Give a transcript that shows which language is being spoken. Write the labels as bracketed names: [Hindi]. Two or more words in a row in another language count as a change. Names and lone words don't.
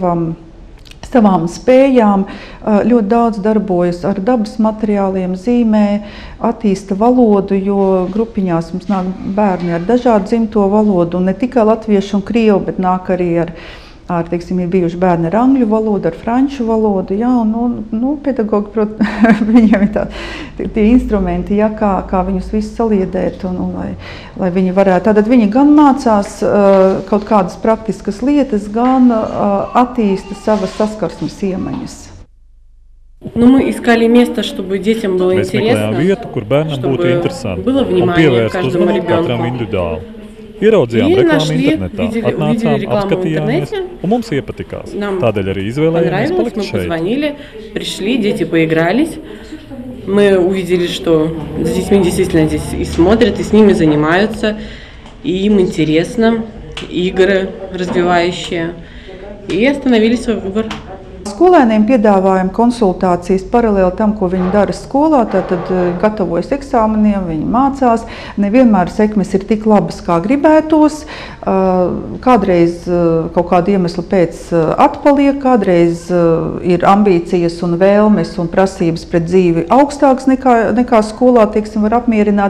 [Latvian] savām spējām, ļoti daudz darbojas ar dabas materiāliem, zīmē, attīsta valodu, jo grupiņās mums nāk bērni ar dažādu dzimto valodu, un ne tikai latviešu un krievu, bet nāk arī teiksim, ir bijuši bērni ar angļu valodu, ar franču valodu, ja, un pedagogi, protams, viņiem ir tie instrumenti, ja, kā viņus visus saliedēt, un lai viņi varētu. Tātad viņi gan mācās kaut kādas praktiskas lietas, gan attīsta savas saskarsmes iemaņas. [Russian] Мы искали место, чтобы детям было интересно, [Latvian] vietu, kur bērnam būtu interesanti, [Russian] было внимание к каждому ребенку. [Latvian] Ieraudzījām reklāmu internetā, atnācām, apskatījāmies, un mums iepatikās. Tādēļ arī izvēlējāmies palikt šeit. [Russian] Мы позвонили, пришли, дети поигрались. Мы увидели, что с детьми действительно здесь и смотрят, и с ними занимаются, и им интересно, игры развивающие, и остановили свой выбор. [Latvian] Skolēniem piedāvājam konsultācijas paralēli tam, ko viņi dara skolā, tātad gatavojas eksāmeniem, viņi mācās. Nevienmēr sekmes ir tik labas, kā gribētos. Kādreiz kaut kādu iemeslu pēc atpaliek, kādreiz ir ambīcijas un vēlmes un prasības pret dzīvi augstāks nekā skolā, teiksim, var apmierināt.